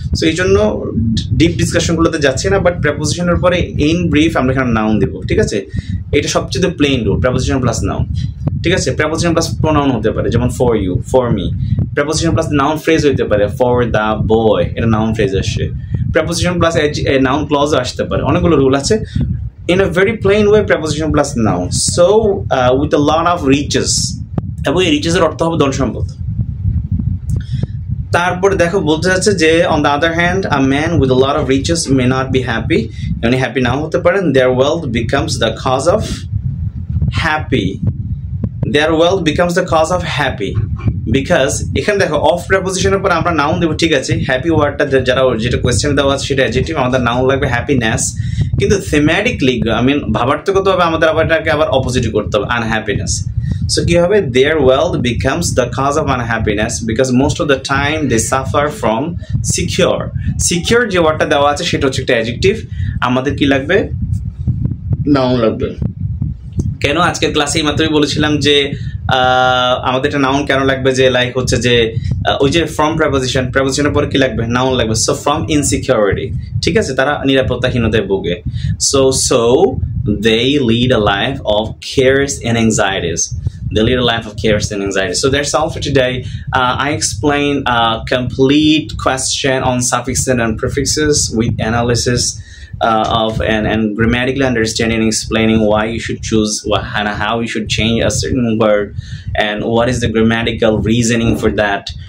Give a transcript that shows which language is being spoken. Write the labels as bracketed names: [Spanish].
[Bangla] So এই জন্য deep ডিসকাশনগুলোতে যাচ্ছি না, বাট প্রেপোজিশনের পরে ইন ব্রিফ আমরা এখানে নাউন দিব, ঠিক আছে? এটা সবচেয়ে plane rule, preposition plus noun, ঠিক আছে? প্রেপোজিশন প্লাস প্রোনাউন হতে পারে, যেমন for you, for me. Preposition plus noun phrase হতে পারে, ফর দ্য বয়, এটা নাউন ফ্রেজ আসছে। প্রেপোজিশন প্লাস নাউন ক্লজ আসতে পারে, অনেকগুলো রুল আছে। [English] In a very plain way, preposition plus noun. So, with a lot of reaches, [Bangla] এবং এই রিচেসের অর্থ হবে ধন সম্পদ। [English] তারপরে দেখো বলতে যাচ্ছে যে on the other hand, a man with a lot of riches may not be happy. [Bangla] উনি হ্যাপি নাও হতে পারেন। [English] Their wealth becomes the cause of happy. Their wealth becomes the cause of happy. [Bangla] Because এখানে দেখো of প্রেপোজিশনের পর আমরা noun দেবো, ঠিক আছে? হ্যাপি ওয়ার্ডটা যারা যেটা কোয়েশ্চেন দেওয়া আছে সেটা অ্যাডজেক্টিভ, আমাদের নাউন লাগবে হ্যাপিনেস, কিন্তু থিমেটিকলি ভাবার্থগতভাবে আমাদের আবার এটাকে আবার অপোজিট করতে হবে, আনহ্যাপিনেস। সো কি হবে? [English] Their wealth becomes the cause of unhappiness because most of the time they suffer from secure. [Bangla] Secure যে ওয়ার্ডটা দেওয়া আছে সেটা হচ্ছে একটা অ্যাডজেক্টিভ, আমাদের কি লাগবে? নাউন লাগবে। কেন? আজকের ক্লাসে মাত্রই বলেছিলাম যে আমাদের একটা নাউন কেন লাগবে, যে লাইক হচ্ছে যে ওই যে ফ্রম প্রেপোজিশনের পরে কি লাগবে? নাউন লাগবে। [English] so from insecurity, [Bangla] ঠিক আছে? তারা নিরাপত্তাহীনতায় ভোগে। [English] So they lead a life of cares and anxieties. They lead a life of cares and anxiety. So that's all for today. I explained a complete question on suffixes and prefixes with analysis of and grammatically understanding and explaining why you should choose and how you should change a certain word and what is the grammatical reasoning for that.